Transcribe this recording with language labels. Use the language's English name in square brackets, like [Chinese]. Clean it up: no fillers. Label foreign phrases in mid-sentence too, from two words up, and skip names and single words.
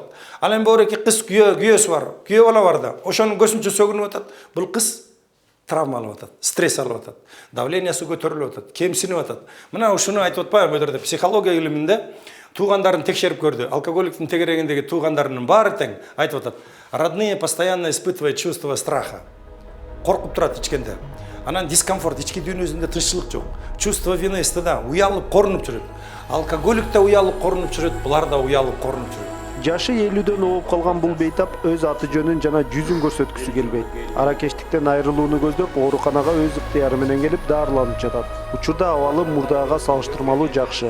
[Kyrgyz] Ал эми бореки кыз күйөөсү бар, күйөө бала бар да, ошонун көзүнчө сөгүнүп атат. Бул кыз травма алып атат, стресс алып атат, давлениясы көтөрүлүп атат, кемсинип атат. Мына ушуну айтып атпайбы, бу жерде психология илиминде туугандарын текшерип көрдү. Алкоголиктин тегерегиндеги туугандарынын баары тең айтып атат. [Russian] Родные постоянно испытывают чувство страха. [Kyrgyz] Коркуп турат ичкенде. Анан дискомфорт, ички дүйнөсүндө тынччылык жок. [Russian] Чувство вины, стыда, [Kyrgyz] уялып, корунуп жүрөт. Алкоголик да уялып, корунуп жүрөт, булар да уялып, корунуп жүрөт. Жашы 50дөн ооп калган бул бейтап өз аты жөнүн жана жүзүн көрсөткүсү келбейт. Аракештиктен айрылууну көздөп, ооруканага өз ыктыяры менен келип дарыланып жатат. Учурда абалы мурдага салыштырмалуу жакшы.